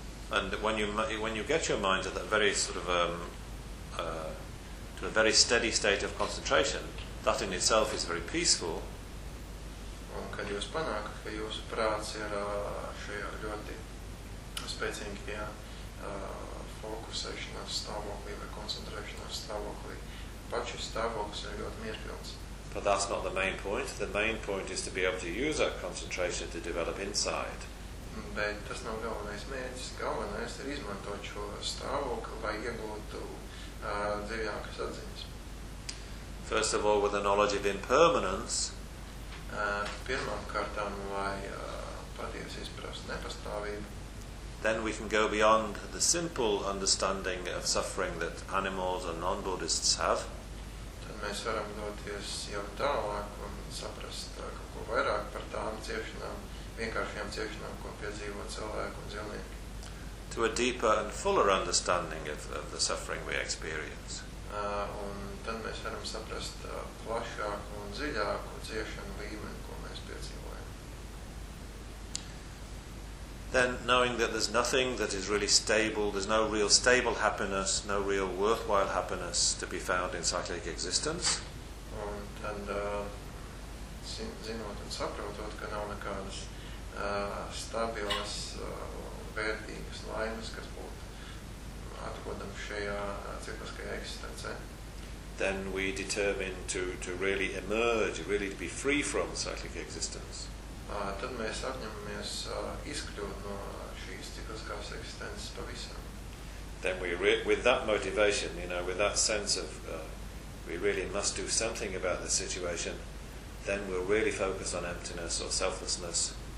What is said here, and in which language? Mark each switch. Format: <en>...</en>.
<en>And when you get your mind to that very sort of to a very steady state of concentration, that in itself is very peaceful.</en> <lv>Un kad jūs panākat, ka jūsu prāts ir šajā ļoti spēcīgajā fokusēšanās stāvoklī vai koncentrēšanās stāvoklī, pats šis stāvoklis ir ļoti mierpilns.</lv> <en>But that's not the main point. The main point is to be able to use that concentration to develop insight.</en> <lv>Bet tas nav galvenais mērķis. Galvenais ir izmantot šo stāvokli, lai iegūtu dziļākas atziņas.</lv> <en>First of all, with the knowledge of impermanence,</en> <lv>pirmām kārtām, lai patiesi izprast nepastāvību,</lv> <en>then we can go beyond the simple understanding of suffering that animals or non-Buddhists have.</en> <lv>Tad mēs varam doties jau tālāk un saprast kaut ko vairāk par tām ciešanām, vienkāršajām ciešanām, ko piedzīvo cilvēki un dzīvnieki.</lv> <en>To a deeper and fuller understanding of the suffering we experience.</en> <lv>Un tad mēs varam saprast plašāku un dziļāku ciešanu līmeni, ko mēs piedzīvojam.</lv> <en>then knowing that there's nothing that is really stable, there's no real stable happiness, no real worthwhile happiness to be found in cyclic existence.</en> <lv>And zinot un saprotot, ka nav nekādas stabilas, vērtīgas laimes, kas būtu atrodamas šajā cikliskajā eksistencē.</lv> <en>Then we determine to really emerge, really to be free from cyclic existence.</en> <lv>Tad mēs apņemamies izkļūt no šīs cikliskās eksistences pavisam.</lv> <en>Then we with that motivation, you know, with that sense of we really must do something about the situation, then we'll really focus on emptiness or selflessness.</en>